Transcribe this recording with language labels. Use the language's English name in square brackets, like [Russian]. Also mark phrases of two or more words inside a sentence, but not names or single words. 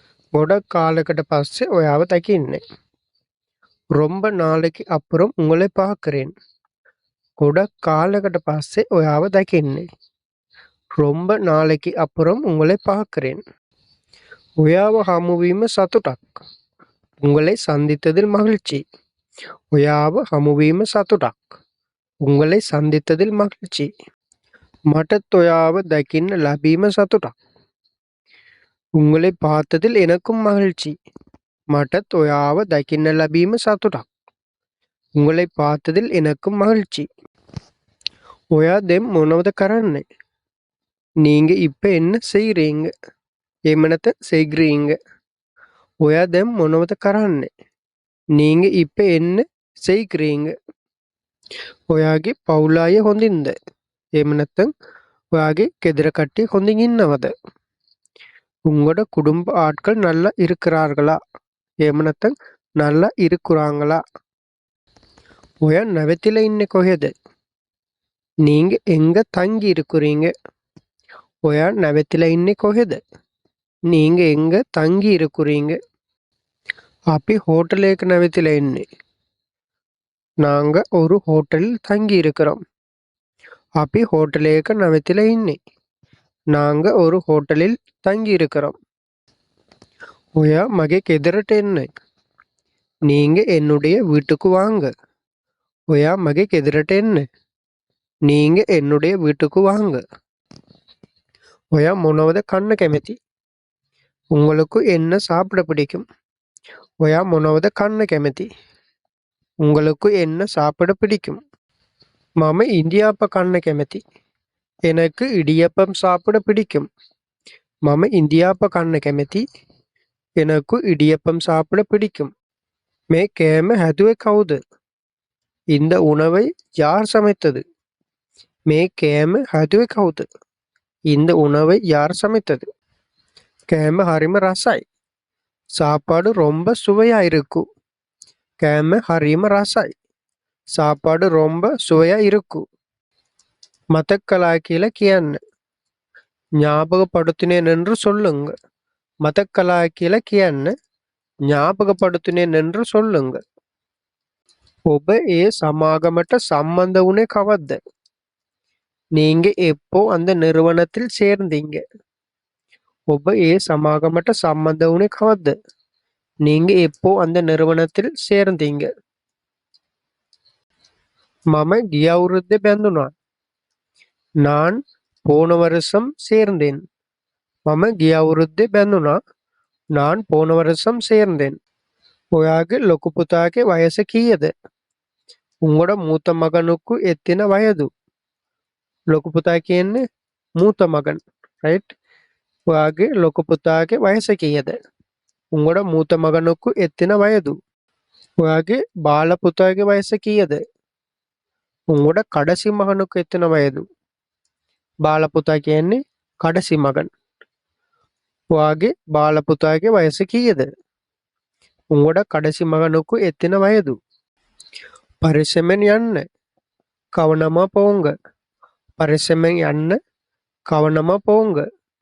[Sinhala] ගොඩක් කාලෙකට පස්සේ ඔයාව දකින්නේ. [Tamil] ரொம்ப நாளைக்கு அப்புறம் உங்களை பார்க்கிறேன். [Sinhala] ගොඩක් කාලෙකට පස්සේ ඔයාව දකින්නේ. [Tamil] ரொம்ப நாளைக்கு அப்புறம் உங்களை பார்க்கிறேன். [Sinhala] ඔයාව හමුවීම සතුටක්. [Tamil] உங்களை சந்தித்ததில் மகிழ்ச்சி. [Sinhala] ඔයාව හමුවීම සතුටක්. [Tamil] உங்களை சந்தித்ததில் மகிழ்ச்சி. [Sinhala] මටත් ඔයාව දකින්න ලැබීම සතුටක්. [Tamil] உங்களை பார்த்ததில் எனக்கும் மகிழ்ச்சி. [Sinhala] මටත් ඔයාව දකින්න ලැබීම සතුටක්. [Tamil] உங்களை பார்த்ததில் எனக்கும் மகிழ்ச்சி. [Sinhala] ඔයා දැන් මොනවද කරන්නේ? [Tamil] நீங்க இப்ப என்ன செய்றீங்க? [Sinhala] එහෙම නැත්නම් செய்கிறீங்க. ඔයා දැන් මොනවද කරන්නේ? [Tamil] நீங்க இப்ப என்ன செய்கிறீங்க? [Sinhala] ඔයාගේ පවුල අය හොඳින්ද? එහෙම නැත්නම් ඔයාගේ ගෙදර කට්ටිය හොඳින් ඉන්නවද? [Tamil] உங்களோட குடும்ப ஆட்கள் நல்லா இருக்கிறார்களா? [Sinhala] එහෙම නැත්නම් [Tamil] நல்லா இருக்கிறாங்களா? [Sinhala] ඔයා නැවතිලා ඉන්නේ කොහෙද? [Tamil] நீங்க எங்க தங்கி இருக்கிறீங்க? [Sinhala] ඔයා නැවතිලා ඉන්නේ කොහෙද? [Tamil] நீங்க எங்க தங்கி இருக்கிறீங்க? [Sinhala] අපි ஹோட்டலுக்கு නැවතිලා ඉන්නේ. [Tamil] நாங்க ஒரு ஹோட்டலில் தங்கி இருக்கிறோம். [Sinhala] අපි ஹோட்டலுக்கு නැවතිලා ඉන්නේ. [Tamil] நாங்க ஒரு ஹோட்டலில் தங்கி இருக்கிறோம். [Sinhala] ඔයා මගේ ගෙදරට එන්න. [Tamil] நீங்க என்னுடைய வீட்டுக்கு வாங்க. [Sinhala] ඔයා මගේ ගෙදරට එන්න. [Tamil] நீங்க என்னுடைய வீட்டுக்கு வாங்க. [Sinhala] ඔයා මොනවද කන්න කැමති? [Tamil] உங்களுக்கு என்ன சாப்பிட பிடிக்கும்? [Sinhala] ඔයා මොනවද කන්න කැමති? [Tamil] உங்களுக்கு என்ன சாப்பிட பிடிக்கும்? [Sinhala] මම ඉන්දියාප්ප කන්න කැමති. [Tamil] எனக்கு இடியப்பம் சாப்பிட பிடிக்கும். [Sinhala] මම ඉන්දියාප්ප කන්න කැමති. [Tamil] எனக்கு இடியப்பம் சாப்பிட பிடிக்கும். [Sinhala] මේ කෑම හැදුවේ කවුද? [Tamil] இந்த உணவை யார் சமைத்தது? [Sinhala] මේ කෑම හැදුවේ කවුද? [Tamil] இந்த உணவை யார் சமைத்தது? [Sinhala] කෑම හරිම රසයි. [Tamil] சாப்பாடு ரொம்ப சுவையா இருக்கு. [Sinhala] කෑම හරිම රසයි. [Tamil] சாப்பாடு ரொம்ப சுவையா இருக்கு. [Sinhala] මතක් කළා කියලා කියන්න. [Tamil] ஞாபகப்படுத்தினேன் என்று சொல்லுங்க. [Sinhala] මතක් කළා කියලා කියන්න. [Tamil] ஞாபகப்படுத்தினேன் என்று சொல்லுங்க. [Sinhala] ඔබ ඒ සමාගමට සම්බන්ධ වුණේ කවද්ද? [Tamil] நீங்க எப்போ அந்த நிறுவனத்தில் சேர்ந்தீங்க? [Sinhala] ඔබ ඒ සමාගමට සම්බන්ධ වුණේ කවද්ද? [Tamil] நீங்க எப்போ அந்த நிறுவனத்தில் சேர்ந்தீங்க? [Sinhala] මම ගිය අවුරුද්දේ බැඳුණා. [Tamil] நான் போன வருஷம் சேர்ந்தேன். [Sinhala] මම ගිය අවුරුද්දේ බැඳුණා. [Tamil] நான் போன வருஷம் சேர்ந்தேன். [Sinhala] ඔයාගේ ලොකු පුතාගේ වයස කීයද? [Tamil] උங்களோட மூத்த மகனுக்கு எத்தனை வயது? [Sinhala] ලොකු පුතා කියන්නේ [Tamil] மூத்த மகன், [English] right? [Sinhala] ඔයාගේ ලොකු පුතාගේ වයස කීයද? [Tamil] උங்களோட மூத்த மகனுக்கு எத்தனை வயது? [Sinhala] ඔයාගේ බාල පුතාගේ වයස කීයද? [Tamil] உங்களோட கடைசி மகனுக்கு எத்தனை வயது? [Sinhala] බාල පුතා කියන්නේ [Tamil] கடைசி மகன். [Sinhala] ඔයාගේ බාල පුතාගේ වයස කීයද? [Tamil] உங்களோட கடைசி மகனுக்கு எத்தனை வயது? [Sinhala] පරිස්සමෙන් යන්න. [Tamil] கவனமா போங்க. [Sinhala] පරිස්සමෙන් යන්න. [Tamil] கவனமா போங்க.